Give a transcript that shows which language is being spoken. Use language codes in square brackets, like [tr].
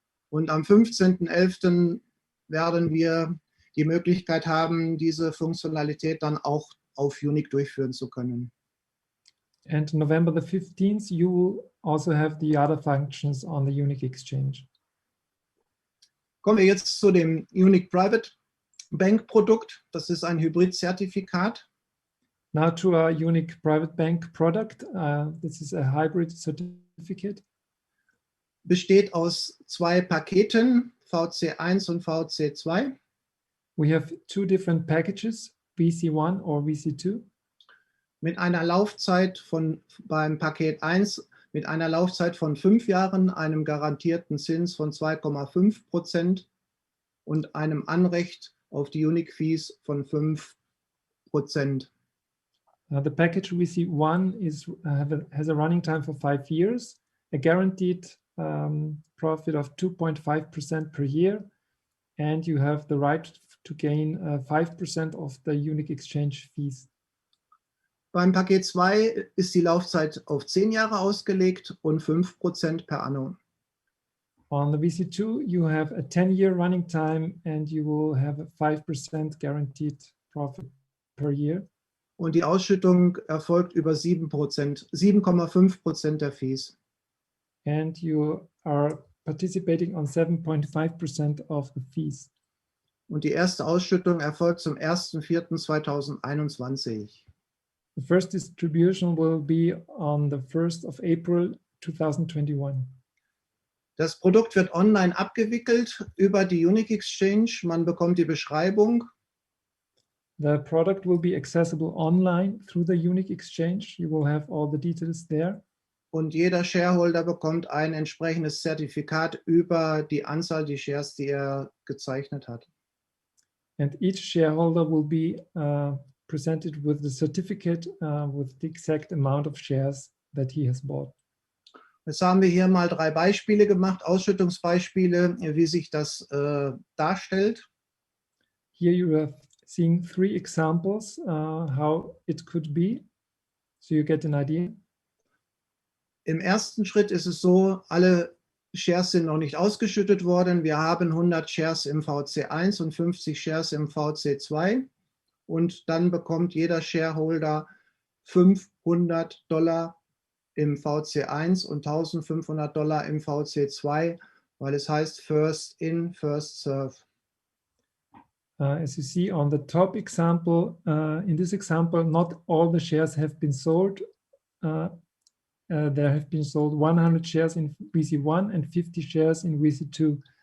[de] Und am 15.11. werden wir die Möglichkeit haben, diese Funktionalität dann auch auf Unique durchführen zu können. [en] And November the 15th, you will also have the other functions on the Unique Exchange. [de] Kommen wir jetzt zu dem Unique Private Bank Produkt. Das ist ein Hybrid-Zertifikat. [en] Now to our Unique Private Bank product. This is a hybrid certificate. [de] Besteht aus 2 Paketen, VC1 und VC2. [en] We have 2 different packages, VC1 or VC2. [de] Mit einer Laufzeit beim Paket 1 mit einer Laufzeit von 5 Jahren, einem garantierten Zins von 2,5% und einem Anrecht auf die Unique Fees von 5%. [en] The package VC1 has a running time for 5 years, a guaranteed profit of 2.5% per year, and you have the right to gain 5% of the unique exchange fees. [de] Beim Paket 2 ist die Laufzeit auf 10 Jahre ausgelegt und 5% per annum. [en] On the VC2, you have a 10-year running time and you will have a 5% guaranteed profit per year. [de] Und die Ausschüttung erfolgt über 7,5% der Fees. [en] And you are participating on 7.5% of the fees. [de] Und die erste Ausschüttung erfolgt zum 1.4.2021. [en] The first distribution will be on the 1st of April 2021. [de] Das Produkt wird online abgewickelt über die Unique Exchange. Man bekommt die Beschreibung. [en] The product will be accessible online through the Unique Exchange. You will have all the details there. [de] Und jeder Shareholder bekommt ein entsprechendes Zertifikat über die Anzahl der Shares, die er gezeichnet hat. [en] And each shareholder will be presented with the certificate with the exact amount of shares that he has bought. [de] Jetzt haben wir hier mal 3 Beispiele gemacht, Ausschüttungsbeispiele, wie sich das darstellt. [en] Here you are seeing 3 examples how it could be, so you get an idea. [de] Im ersten Schritt ist es so, alle Shares sind noch nicht ausgeschüttet worden. Wir haben 100 Shares im VC1 und 50 Shares im VC2. Und dann bekommt jeder Shareholder $500 im VC1 und $1.500 im VC2, weil es heißt [en] First in, First serve. As you see on the top example, in this example, not all the shares have been sold. There have been sold 100 shares in VC1 and 50 shares in VC2.